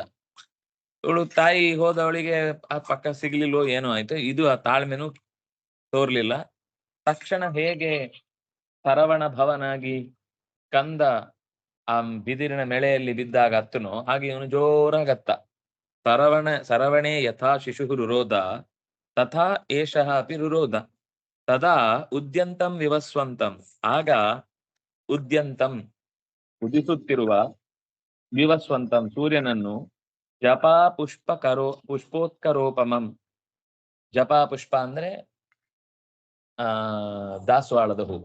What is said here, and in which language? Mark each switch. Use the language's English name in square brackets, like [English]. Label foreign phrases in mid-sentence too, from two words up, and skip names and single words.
[Kannada] ಇವಳು ತಾಯಿ ಹೋದವಳಿಗೆ ಆ ಪಕ್ಕ ಸಿಗ್ಲಿಲ್ವೋ ಏನೋ ಆಯ್ತು. ಇದು ಆ ತಾಳ್ಮೆನೂ ತೋರ್ಲಿಲ್ಲ. ತಕ್ಷಣ ಹೇಗೆ ಸರವಣ ಭವನಾಗಿ ಕಂದ ಆ ಬಿದಿರಿನ ಮೆಳೆಯಲ್ಲಿ ಬಿದ್ದಾಗ ಅತ್ತನೋ ಹಾಗೆ ಇವನು ಜೋರಾಗತ್ತ. [Sanskrit] ಸರವಣೆ ಯಥಾ ಶಿಶು ರುರೋಧ ತಥಾ ಏಷಃ ಅಪಿ ರುರೋಧ ತದಾ ಉದ್ಯಂತಂ ವಿವಸ್ವಂತಂ. [Kannada] ಆಗ ಉದ್ಯಂತಂ ಉದಿಸುತ್ತಿರುವ ವಿವಸ್ವಂತಂ ಸೂರ್ಯನನ್ನು [Sanskrit] ಜಪಾ ಪುಷ್ಪೋತ್ಕರೋಪಮಂ. [Kannada] ಜಪಾ ಪುಷ್ಪ ಅಂದ್ರೆ ದಾಸವಾಳದ ಹೂವು.